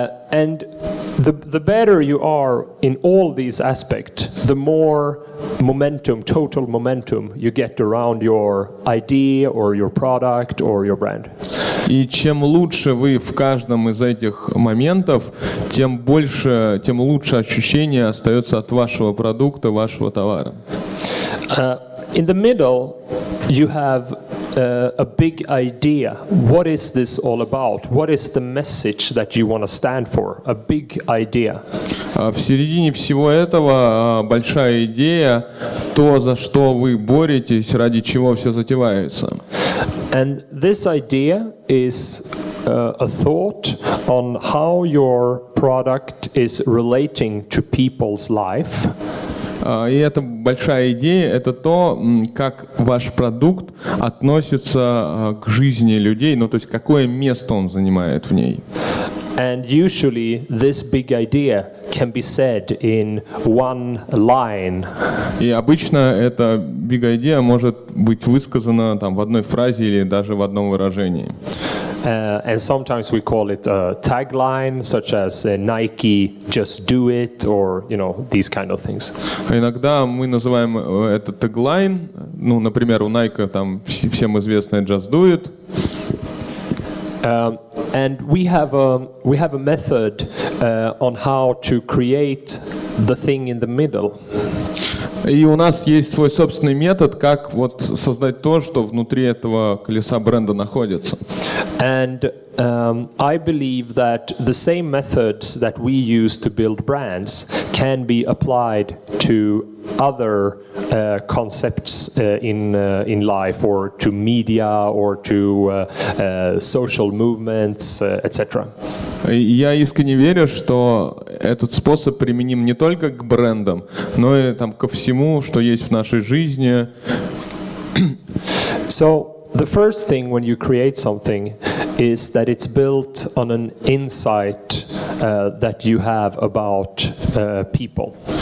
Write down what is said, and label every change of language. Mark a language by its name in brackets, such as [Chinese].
[English] And the better you are in all these aspects, the more momentum, total momentum you get around your idea or your product or your brand. [Russian] И чем лучше вы в каждом из этих моментов, тем лучше ощущение остается от вашего продукта, вашего товара. [English] In the middle, you have a big idea. What is this all about? What is the message that you want to stand for? A big idea. [Russian] В середине всего этого большая идея, то, за что вы боретесь, ради чего все затевается. [English] And this idea is a thought on how your product is relating to people's life. [Russian] И эта большая идея – это то, как ваш продукт относится к жизни людей, то есть какое место он занимает в ней. [English] And usually this big idea can be said in one line. [Russian] И обычно эта big idea может быть высказана в одной фразе или даже в одном выражении. [English] And sometimes we call it a tagline, such as Nike, just do it, or these kind of things. [Russian] Иногда мы называем это tagline, например, у Nike всем известная just do it. [English] And we have a method on how to create the thing in the middle. [Russian] И у нас есть свой собственный метод, как создать то, что внутри этого колеса бренда находится. [English] And I believe that the same methods that we use to build brands can be applied to other concepts in life, or to media, or to social movements, etc. [Russian] Я искренне верю, что этот способ применим не только к брендам, но и ко всему, что есть в нашей жизни. [English] So the first thing when you create something is that it's built on an insight that you have about people.